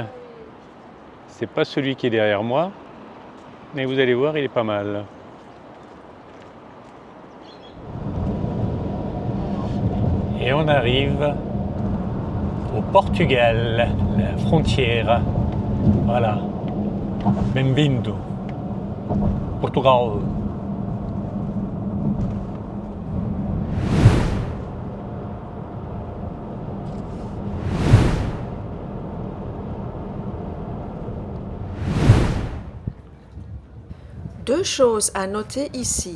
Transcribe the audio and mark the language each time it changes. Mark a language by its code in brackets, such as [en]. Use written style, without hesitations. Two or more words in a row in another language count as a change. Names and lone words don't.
[fr] C'est pas celui qui est derrière moi, mais vous allez voir, il est pas mal. Et on arrive au Portugal, la frontière. Voilà. [pt] Bem-vindo. Portugal. [fr] Deux choses à noter ici.